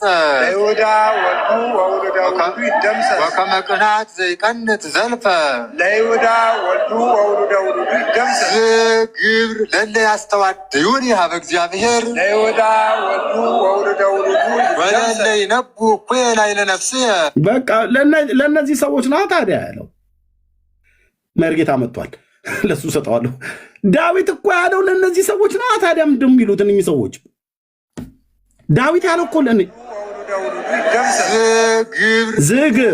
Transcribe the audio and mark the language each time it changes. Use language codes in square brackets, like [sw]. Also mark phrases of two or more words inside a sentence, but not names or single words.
[gez] ለይሁዳ ወልዱ ወውሉደ ውሉዱ ይደምሰስ ወከመ ቅንዓት ዘይቀንት ዘልፈ ለይሁዳ ወልዱ ወውሉደ ውሉዱ ይደምሰስ ግብር ለለ ያስተዋድዩኒ ሀበ እግዚአብሔር ለይሁዳ ወልዱ ወውሉደ ውሉዱ ወለለ ይነቡ እኩየ ላዕለ ነፍስየ [am] በቃ ለእነዚህ ሰዎች ና ታዲያ ያለው መርጌታ መጥቷል። ለሱ ሰጠዋለሁ። ዳዊት እኮ ያለው ለእነዚህ ሰዎች ና ታዲያ ምንድን የሚሉት እነዚህ ሰዎች? ዳዊት ያለው እኮ ዝግብ